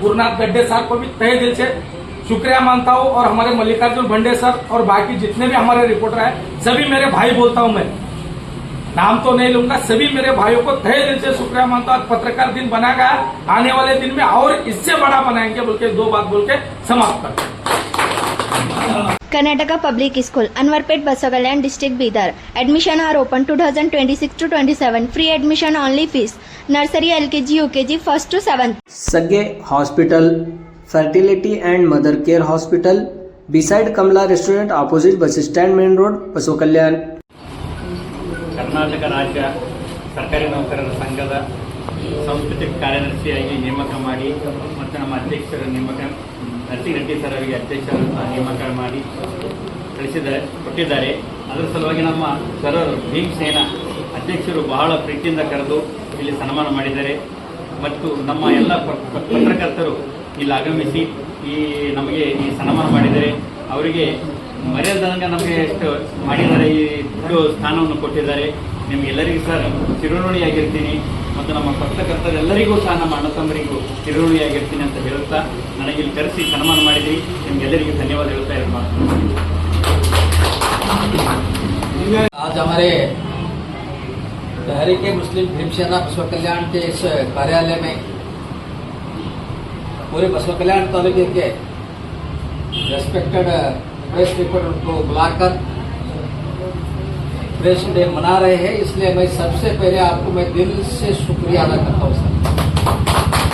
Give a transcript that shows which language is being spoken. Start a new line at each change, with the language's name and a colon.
Hindi: गुरुनाथ गड्ढे साहब को भी तहे दिल से शुक्रिया मानता हूं, और हमारे मल्लिकार्जुन भंडे सर और बाकी जितने भी हमारे रिपोर्टर हैं, सभी मेरे भाई बोलता हूं मैं, नाम तो नहीं लूंगा, सभी मेरे भाइयों को तहे दिल से शुक्रिया मानता हूं। पत्रकार दिन बना गया, आने वाले दिन में और इससे बड़ा बनाएंगे बोल के दो बात बोल के समाप्त करते।
English: Karnataka Public School, Anwarpet, Basakalyan District, Bidar. Admission are open 2026 to 27. Free admission only fees. Nursery, LKG, UKG, 1st to 7th. Sage Hospital, Fertility and Mother Care Hospital, beside Kamla Restaurant, opposite bus stand, Main Road, Basakalyan.
Kannada: Karnataka ರಾಜ್ಯ ಸರ್ಕಾರಿ ನೌಕರರ ಸಂಘದ ಸಾಂಸ್ಕೃತಿಕ ಕಾರ್ಯದರ್ಶಿಯಾಗಿ ನೇಮಕ ಮಾಡಿ ಮತ್ತು ನಮ್ಮ ಅಧ್ಯಕ್ಷರ ನೇಮಕ ನರಸಿಂಹರೆಡ್ಡಿ ಸರ್ ಅವರಿಗೆ ಅಧ್ಯಕ್ಷರ ನೇಮಕ ಮಾಡಿ ಕೊಟ್ಟಿದ್ದಾರೆ. ಅದರ ಸಲುವಾಗಿ ನಮ್ಮ ಸರ್ ಭೀಮಸೇನ ಅಧ್ಯಕ್ಷರು ಬಹಳ ಪ್ರೀತಿಯಿಂದ ಕರೆದು ಇಲ್ಲಿ ಸನ್ಮಾನ ಮಾಡಿದ್ದಾರೆ. ಮತ್ತು ನಮ್ಮ ಎಲ್ಲ ಪತ್ರಕರ್ತರು ಇಲ್ಲಿ ಆಗಮಿಸಿ ನಮಗೆ ಈ ಸನ್ಮಾನ ಮಾಡಿದ್ದಾರೆ. ಅವರಿಗೆ ಮರ್ಯಾದಂಗೆ ನಮಗೆ ಎಷ್ಟು ಮಾಡಿದ್ದಾರೆ, ಈ ಸ್ಥಾನವನ್ನು ಕೊಟ್ಟಿದ್ದಾರೆ. ನಿಮಗೆಲ್ಲರಿಗೂ ಸರ್ ಚಿರಋಣಿಯಾಗಿರ್ತೀನಿ, ಮತ್ತು ನಮ್ಮ ಪತ್ರಕರ್ತರೆಲ್ಲರಿಗೂ ಸಹ ನಮ್ಮ ಅಣ್ಣ ತಮ್ಮರಿಗೂ ಚಿರಋಣಿಯಾಗಿರ್ತೀನಿ ಅಂತ ಹೇಳುತ್ತಾ ನನಗೆ ಇಲ್ಲಿ ಕರೆಸಿ ಸನ್ಮಾನ ಮಾಡಿದ್ರಿ. ನಿಮಗೆಲ್ಲರಿಗೂ ಧನ್ಯವಾದ ಹೇಳ್ತಾ ಇರೋಣ.
Hindi: आज हमारे तहरीक मुस्लिम भीमसेना बसव कल्याण के इस कार्यालय में पूरे बसव कल्याण तालुके के रेस्पेक्टेड प्रेस रिपोर्टर को बुलाकर प्रेस डे मना रहे हैं, इसलिए मैं सबसे पहले आपको मैं दिल से शुक्रिया अदा करता हूँ सर।